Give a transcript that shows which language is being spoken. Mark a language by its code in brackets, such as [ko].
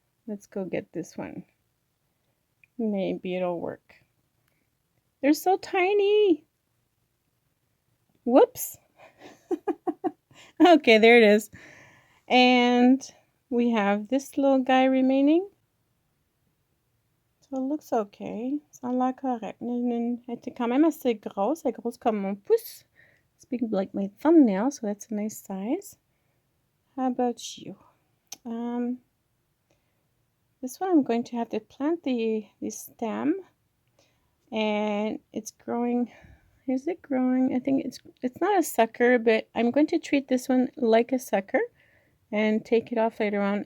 [en] Let's go get this one. Maybe it'll work. They're so tiny. Whoops. Okay, there it is. And we have this little guy remaining. So it looks okay. [fr] Ça a l'air correct. Elle était quand même assez grosse. Elle est grosse comme mon pouce. [en] It's big like my thumbnail, so that's a nice size. How about you? This one I'm going to have to plant the stem, and it's growing. Is it growing? I think it's not a sucker, but I'm going to treat this one like a sucker and take it off later on.